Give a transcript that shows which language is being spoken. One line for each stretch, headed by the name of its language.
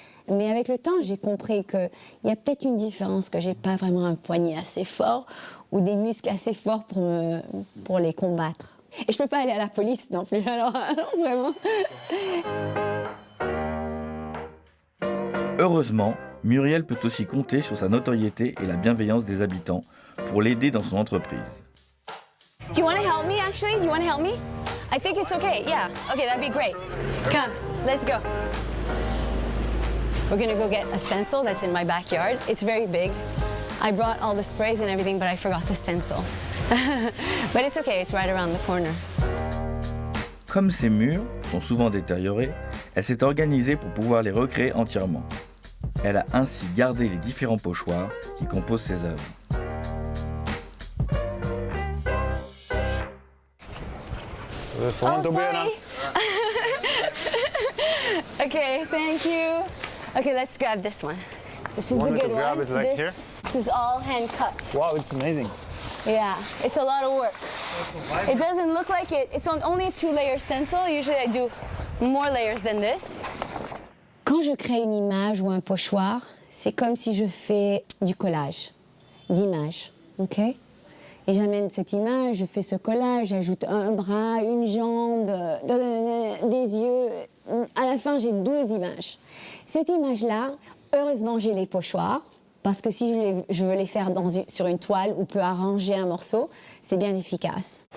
French: Mais avec le temps, j'ai compris qu'il y a peut-être une différence, que je n'ai pas vraiment un poignet assez fort ou des muscles assez forts pour les combattre. Et je ne peux pas aller à la police non plus, alors vraiment. Heureusement, Muriel peut aussi compter sur sa notoriété et la bienveillance des habitants pour l'aider dans son entreprise.
English: Do you want to help me, actually? Do you want to help me? I think it's okay, yeah. Okay, that'd be great. Come, let's go. We're gonna go get a stencil that's in my backyard. It's very big. I brought all the sprays and everything, but I forgot the stencil. But it's okay, it's right around the corner.
French: Comme ces murs sont souvent détériorés, elle s'est organisée pour pouvoir les recréer entièrement. Elle a ainsi gardé les différents pochoirs qui composent ses œuvres.
English: Oh, sorry. Okay, thank you. Okay, let's grab this one. This is the good one. This is all hand cut. Wow, it's amazing. Yeah, it's a lot of work. It doesn't look like it. It's only a 2-layer stencil. Usually I do more layers than this.
French: Quand je crée une image ou un pochoir, c'est comme si je fais du collage d'images, ok? Et j'amène cette image, je fais ce collage, j'ajoute un bras, une jambe, des yeux. À la fin, j'ai 12 images. Cette image-là, heureusement, j'ai les pochoirs, parce que si je veux les faire sur une toile ou peut arranger un morceau, c'est bien efficace.